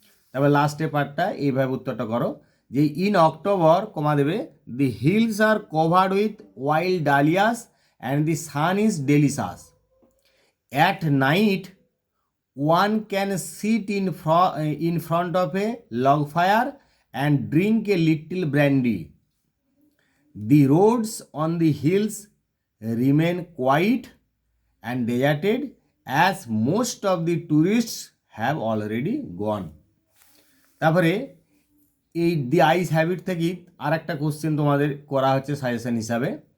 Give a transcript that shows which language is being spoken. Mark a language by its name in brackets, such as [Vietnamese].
[Bangla] তারপর লাস্টের পার্টটা এইভাবে উত্তরটা করো, [English] যে in October, [Bangla] কমা দেবে, [English] The hills are covered with wild dahlias and the sun is delicious. At night one can sit in front of a log fire and drink a little brandy. The roads on the hills remain quiet and deserted as most of the tourists have already gone. [Bangla] তারপরে এই দি eyes have it থেকে আর একটা question তোমাদের করা হচ্ছে suggestion হিসাবে।